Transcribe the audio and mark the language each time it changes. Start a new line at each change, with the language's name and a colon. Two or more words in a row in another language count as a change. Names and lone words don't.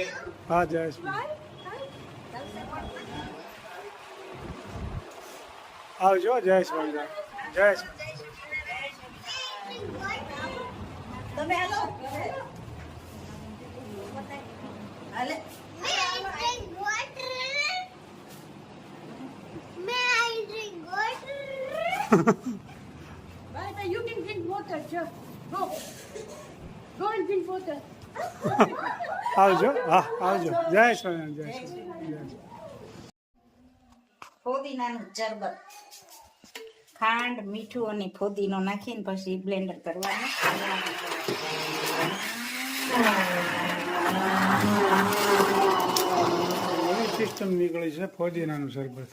Gujarati: હા જય સ્વામિનારાયણ. આવજો. જય સ્વામિનારાયણ. જય સ્વામિનારાયણ. તમે હાલો હાલે
English: Bye bye. You can drink water, sure. Go. Go and drink water.
Gujarati: આવજો. હા આવજો. જય સ્વામિનારાયણ. જય સ્વામિનારાયણ. ફોદીનાનું ચરબત, ખાંડ, મીઠું અને ફોદીનો નાખીને પછી બ્લેન્ડર કરવાનું. એવી સિસ્ટમ નીકળી છે ફોદીનાનું શરબત.